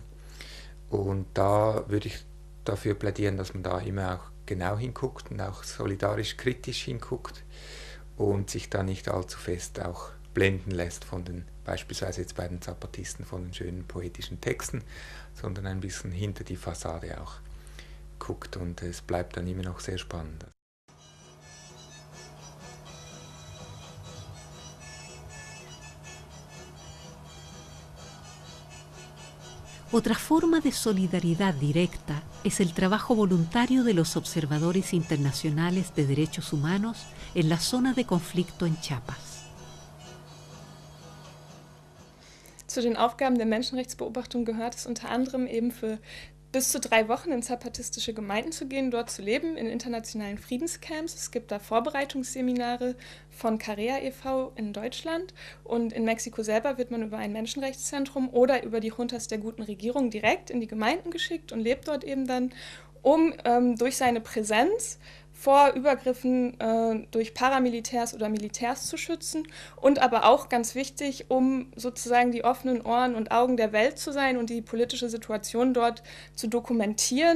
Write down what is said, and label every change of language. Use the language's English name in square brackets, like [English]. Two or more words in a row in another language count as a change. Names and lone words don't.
[German] Und da würde ich dafür plädieren, dass man da immer auch genau hinguckt und auch solidarisch kritisch hinguckt und sich da nicht allzu fest auch blenden lässt von den, beispielsweise jetzt bei den Zapatisten, von den schönen poetischen Texten, sondern ein bisschen hinter die Fassade auch guckt, und es bleibt dann immer noch sehr spannend. [Spanish] Otra forma de solidaridad directa es el trabajo voluntario de los observadores internacionales de derechos humanos en la zona de conflicto en Chiapas. [German] Zu den Aufgaben der Menschenrechtsbeobachtung gehört es unter anderem eben für bis zu 3 Wochen in zapatistische Gemeinden zu gehen, dort zu leben, in internationalen Friedenscamps. Es gibt da Vorbereitungsseminare von Carea e.V. in Deutschland, und in Mexiko selber wird man über ein Menschenrechtszentrum oder über die Juntas der guten Regierung direkt in die Gemeinden geschickt und lebt dort eben dann, um durch seine Präsenz vor Übergriffen durch Paramilitärs oder Militärs zu schützen, und aber auch ganz wichtig, um sozusagen die offenen Ohren und Augen der Welt zu sein und die politische Situation dort zu dokumentieren.